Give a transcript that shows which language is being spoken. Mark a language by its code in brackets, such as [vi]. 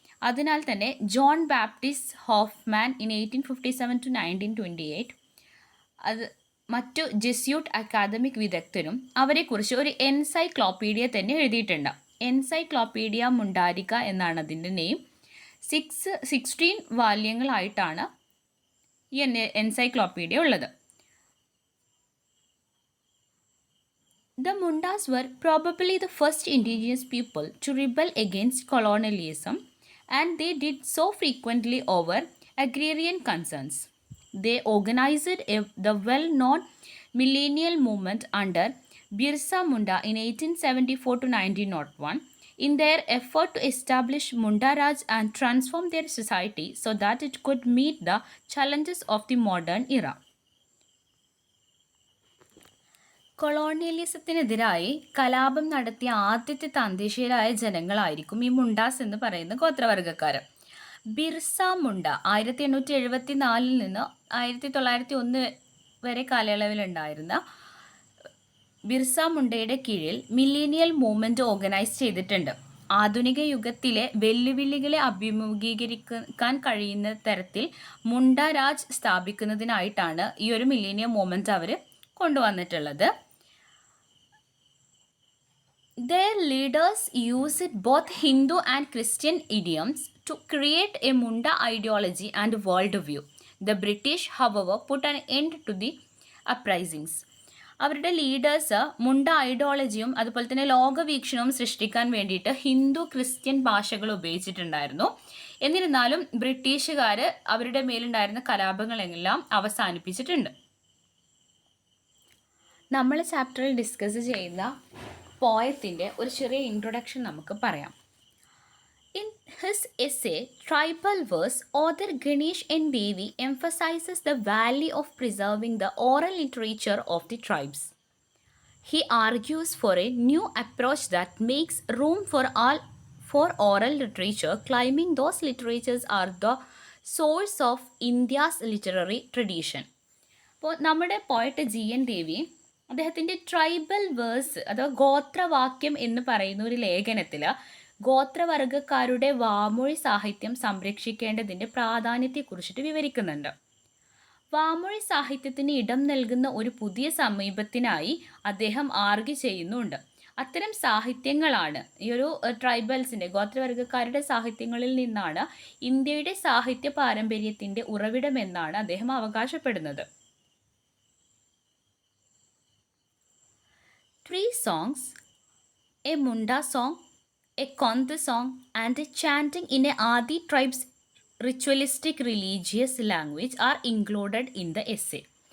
[ml] അതിനാൽ തന്നെ John Baptist Hoffman in 1857 to 1928 അത് മറ്റു ജെസ്യൂട്ട് അക്കാദമിക് വിദഗ്ധരും അവരെക്കുറിച്ച് ഒരു എൻസൈക്ലോപ്പീഡിയ തന്നെ എഴുതിയിട്ടുണ്ട്. എൻസൈക്ലോപ്പീഡിയ മുണ്ടാരിക എന്നാണ് അതിൻ്റെ നെയിം. 16 വാല്യങ്ങളായിട്ടാണ് ഈ എൻസൈക്ലോപ്പീഡിയ ഉള്ളത്. [en] The Mundas were probably the first indigenous people to rebel against colonialism, and they did so frequently over agrarian concerns. They organized the well-known millennial movement under Birsa Munda in 1874 to 1901 in their effort to establish Munda Raj and transform their society so that it could meet the challenges of the modern era. [ml] കൊളോണിയലിസത്തിനെതിരായി കലാപം നടത്തിയ ആദ്യത്തെ തദ്ദേശീയരായ ജനങ്ങളായിരിക്കും ഈ മുണ്ടാസ് എന്ന് പറയുന്ന ഗോത്രവർഗ്ഗക്കാർ. ബിർസ മുണ്ട 1874 നിന്ന് 1901 വരെ കാലയളവിലുണ്ടായിരുന്ന ബിർസ മുണ്ടയുടെ കീഴിൽ മില്ലേനിയൽ മൂവ്മെൻറ്റ് ഓർഗനൈസ് ചെയ്തിട്ടുണ്ട്. ആധുനിക യുഗത്തിലെ വെല്ലുവിളികളെ അഭിമുഖീകരിക്കാൻ കഴിയുന്ന തരത്തിൽ മുണ്ട രാജ് സ്ഥാപിക്കുന്നതിനായിട്ടാണ് ഈ ഒരു മില്ലേനിയം മൂവ്മെൻറ്റ് അവർ കൊണ്ടുവന്നിട്ടുള്ളത്. [en] Their leaders used both Hindu and Christian idioms to create a Munda ideology and worldview. The British, however, put an end to the uprisings. [ml] അവരുടെ ലീഡേഴ്സ് മുണ്ട ഐഡിയോളജിയും അതുപോലെ തന്നെ ലോകവീക്ഷണവും സൃഷ്ടിക്കാൻ വേണ്ടിയിട്ട് ഹിന്ദു ക്രിസ്ത്യൻ ഭാഷകൾ ഉപയോഗിച്ചിട്ടുണ്ടായിരുന്നു. എന്നിരുന്നാലും ബ്രിട്ടീഷുകാർ അവരുടെ മേലുണ്ടായിരുന്ന കലാപങ്ങളെല്ലാം അവസാനിപ്പിച്ചിട്ടുണ്ട്. നമ്മൾ ചാപ്റ്ററിൽ ഡിസ്കസ് ചെയ്യുന്ന പോയത്തിൻ്റെ ഒരു ചെറിയ ഇൻട്രൊഡക്ഷൻ നമുക്ക് പറയാം. [en] In his essay, Tribal Verse, author Ganesh and Devi emphasizes the value of preserving the oral literature of the tribes. He argues for a new approach that makes room for oral literature, claiming those literatures are the source of India's literary tradition. [ml] അപ്പോൾ നമ്മുടെ poet GN ദേവി അദ്ദേഹത്തിൻ്റെ tribal verse അഥവാ ഗോത്രവാക്യം എന്ന് പറയുന്ന ഒരു ലേഖനത്തിൽ ഗോത്രവർഗ്ഗക്കാരുടെ വാമൊഴി സാഹിത്യം സംരക്ഷിക്കേണ്ടതിൻ്റെ പ്രാധാന്യത്തെക്കുറിച്ചിട്ട് വിവരിക്കുന്നുണ്ട്. വാമൊഴി സാഹിത്യത്തിന് ഇടം നൽകുന്ന ഒരു പുതിയ സമീപത്തിനായി അദ്ദേഹം ആർഗ്യു ചെയ്യുന്നുണ്ട്. അത്തരം സാഹിത്യങ്ങളാണ് ഈ ഒരു ട്രൈബൽസിൻ്റെ ഗോത്രവർഗ്ഗക്കാരുടെ സാഹിത്യങ്ങളിൽ നിന്നാണ് ഇന്ത്യയുടെ സാഹിത്യ പാരമ്പര്യത്തിൻ്റെ ഉറവിടമെന്നാണ് അദ്ദേഹം അവകാശപ്പെടുന്നത്. [en] 3 songs, a Munda song, a KONDH song, and a chanting in a Adi tribe's ritualistic religious language are included in the essay.